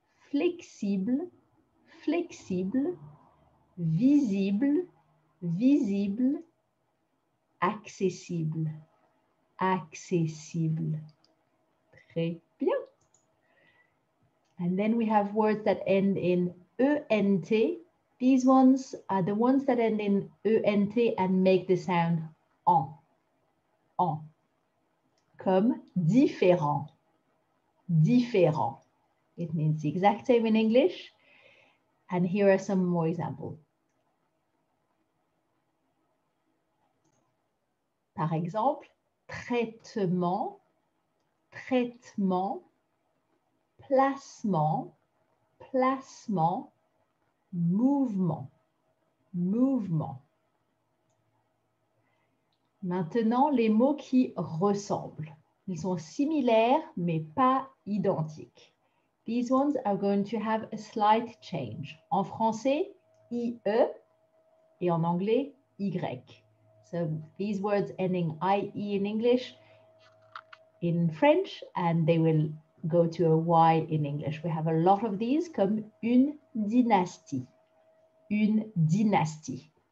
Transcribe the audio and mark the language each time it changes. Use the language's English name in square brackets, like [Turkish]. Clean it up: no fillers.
[French] Flexible, flexible, visible, visible, accessible, accessible. Très bien. [English] And then we have words that end in ENT. These ones are the ones that end in ENT and make the sound en, en. [French] Comme différent, différent. [English] It means the exact same in English. And here are some more examples. [French] Par exemple, traitement, traitement, placement, placement, mouvement, mouvement. Maintenant, les mots qui ressemblent. Ils sont similaires, mais pas identiques. [English] These ones are going to have a slight change. [French] En français, IE, et en anglais, Y. [English] So these words ending IE in English, in French, and they will go to a Y in English. We have a lot of these, [French] comme une dynastie, une dynastie.